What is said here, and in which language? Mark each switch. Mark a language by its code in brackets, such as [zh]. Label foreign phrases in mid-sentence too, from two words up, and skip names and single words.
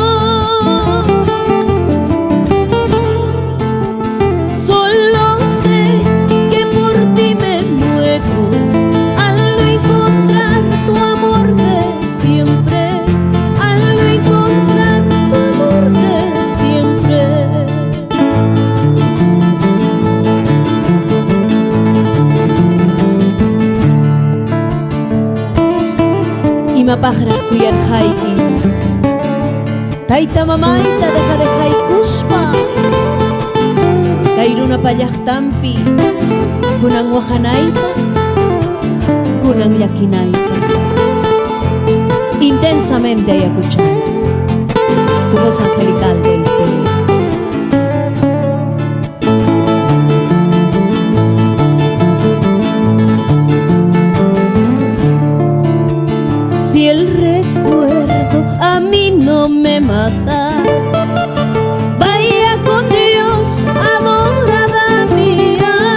[es] Solo sé que por ti me muero al no encontrar tu amor de siempre, al no encontrar tu amor de siempre. [qu] Imapaqraq kuyarqayki, tayta mamayta dejaykuspa, kay runapa llaqtanpi kunan waqanayta, kunan llakinayta. [es] Intensamente ayacuchana, tu voz angelical del Perú. Si el recuerdo a mí no me mata, vaya con Dios, adorada mía.